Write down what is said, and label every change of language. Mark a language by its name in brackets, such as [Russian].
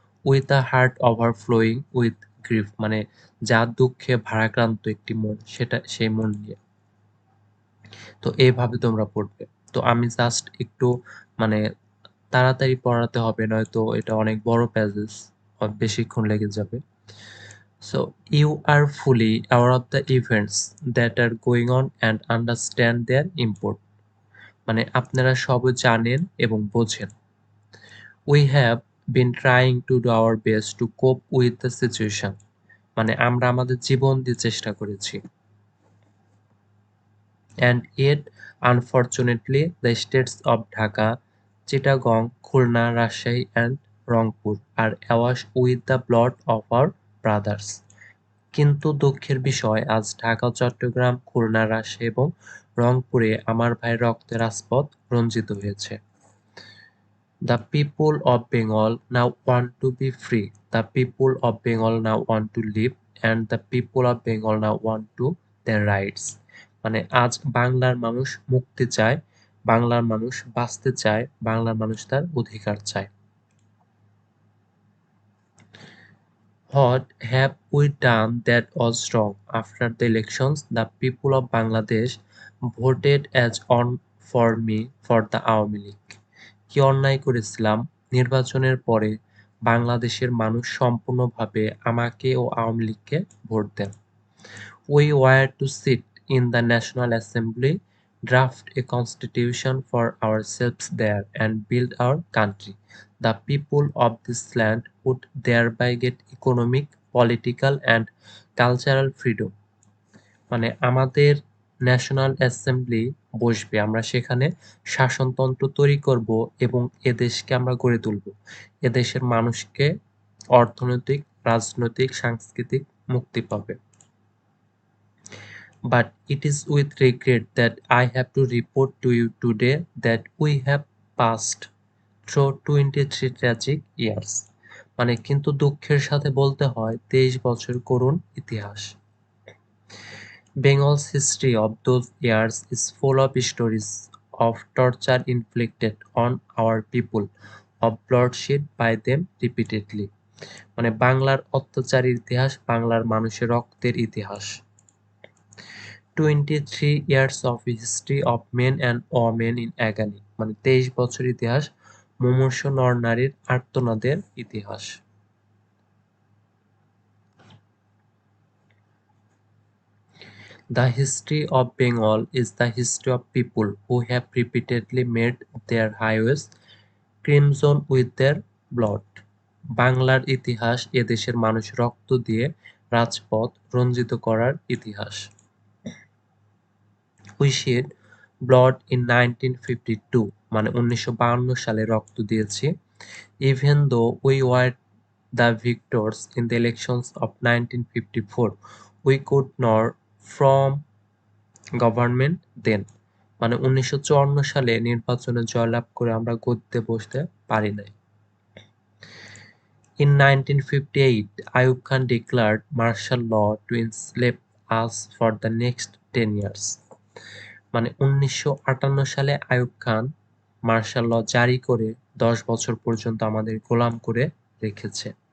[English] With a heart overflowing with grief [Bangla] মানে যা দুঃখে ভারাক্রান্ত একটি মন সেই মন নিয়ে। তো এভাবে তোমরা পড়বে। তো আমি জাস্ট একটু মানে তাড়াতাড়ি পড়াতে হবে নয়তো এটা অনেক বড় প্যাসেজ বেশিক্ষণ লেগে যাবে। [English] So you are fully aware of the events that are going on and understand their import [Bangla] মানে আপনারা সবই জানেন এবং বোঝেন। [English] We have been trying to do our best to cope with the situation [Bangla] মানে আমরা আমাদের জীবন দিয়ে চেষ্টা করেছি। [English] And yet unfortunately the states of Dhaka, Chittagong, Khulna, Rajshahi and Rangpur are awash with the blood of our brothers. [Bangla] কিন্তু দুঃখের বিষয় আজ ঢাকা, চট্টগ্রাম, খুলনা, রাজশাহী এবং রংপুরে আমার ভাইয়ের রক্তের রাজপথ রঞ্জিত হয়েছে। [English] The people of Bengal now want to be free. The people of Bengal now want to live and the people of Bengal now want to their rights. [Bangla] মানে আজ বাংলার মানুষ মুক্তি চায়, বাংলার মানুষ বাঁচতে চায়, বাংলার মানুষ তার অধিকার চায়। [English] What have we done that was wrong? After the elections, the people of Bangladesh voted as on for me for the Awami League. [Bangla] কি অন্যায় করেছিলাম? নির্বাচনের পরে বাংলাদেশের মানুষ সম্পূর্ণভাবে আমাকে ও আওয়ামী লীগকে vote then. [English] We were to sit in the National Assembly, draft a constitution for ourselves there and build our country. The people of this land would thereby get economic, political and cultural freedom. [Bangla] মানে আমাদের national assembly বসবে, আমরা সেখানে শাসনতন্ত্র তৈরি করব এবং এদেশকে আমরা গড়ে তুলব। এদেশের মানুষকে অর্থনৈতিক, রাজনৈতিক, সাংস্কৃতিক মুক্তি পাবে। [English] But it is with regret that I have to report to you today that we have passed through 23 tragic years. [Bangla] মানে কিন্তু দুঃখের সাথে বলতে হয় 23 বছর করুণ ইতিহাস। [English] Bengal's history of those years is full of stories of torture inflicted on our people, of bloodshed by them repeatedly. [Bangla] মানে বাংলার অত্যাচারের ইতিহাস, বাংলার মানুষের রক্তের ইতিহাস। [English] 23 years of history of men and women in agony [Bangla] মানে 23 বছর ইতিহাস মুমূর্ষু নর-নারীর আর্তনাদের ইতিহাস। [English] The history of Bengal is the history of people who have repeatedly made their highways crimson with their blood. [Bangla] বাংলার ইতিহাস এদেশের মানুষ রক্ত দিয়ে রাজপথ রঞ্জিত করার ইতিহাস। [English] We shed blood in 1952 [Bangla] মানে 1952 সালে রক্ত দিয়েছি। [English] Even though we were the victors in the elections of 1954, we could not form government then [Bangla] মানে 1954 সালে নির্বাচনে জয়লাভ করে আমরা গদ্দিতে বসতে পারি নাই। [English] In 1958, Ayub Khan declared martial law to enslave us for the next 10 years. [Bangla] মানে 1958 সালে আইয়ুব খান মার্শাল ল জারি করে 10 বছর পর্যন্ত আমাদের গোলাম করে রেখেছে।